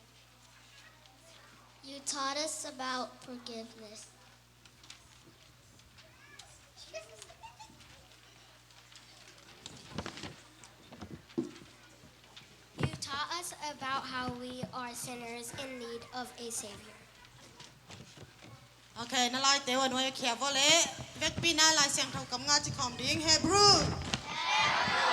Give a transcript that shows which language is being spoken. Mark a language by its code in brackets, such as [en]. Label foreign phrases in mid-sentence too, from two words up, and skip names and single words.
[en] You taught us about forgiveness. You taught us about how we are sinners in need of a Savior. [ctd] Okay, na lai te wan wai khia vole vek pina lai siang thau kam nga chi khom ding Hebrew